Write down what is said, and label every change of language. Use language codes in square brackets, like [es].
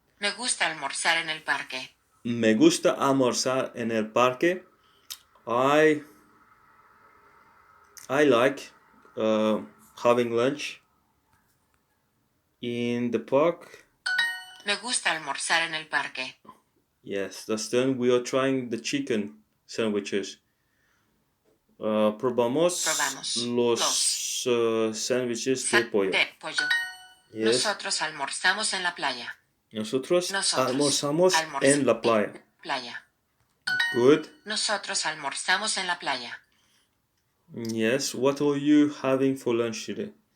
[es] Me gusta almorzar en el parque. Me gusta almorzar en el parque. [en] I like having lunch in the park. [es] Me gusta almorzar en el parque. [en] Yes, that's done. We are trying the chicken sandwiches. [es] Probamos los sándwiches de pollo. [en] Yes. [es] Nosotros almorzamos en la playa. Nosotros almorzamos en la playa. [en] Good. [es] Nosotros almorzamos en la playa. [en] Yes. What are you having for lunch today?